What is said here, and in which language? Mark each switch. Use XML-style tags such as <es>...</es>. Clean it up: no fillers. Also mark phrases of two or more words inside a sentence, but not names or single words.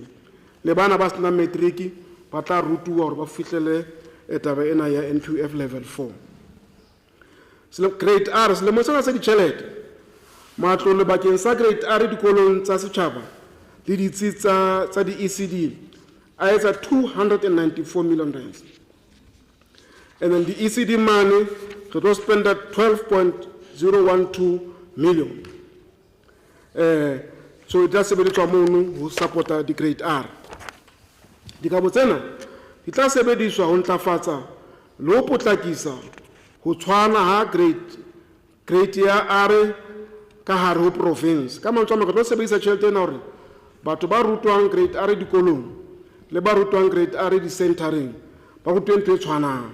<st>Le bana ba sena matric ba tla rutuwa hore ba fihlele taba ena ya NQF level 4. Grade R selemo sena sa ditjhelete matlole bakeng sa grade R dikolong tsa setjhaba le ditsi tsa di-ECD a etsa 294 million rands.</st> <en>And then the ECD money it was spent at 12.012 million. So it does</en> <st>sebediswa mono ho supporta di grade R. Dikabo tsena di tla sebediswa ho ntlafatsa le ho potlakisa ho tshwana ha grade ya R ka hare ho province. Ka mantswe a mang re tlo sebedisa tjhelete ena hore batho ba rutwang grade R dikolong le ba rutwang grade R di-centering ba rutwe ntho e tshwanang.</st>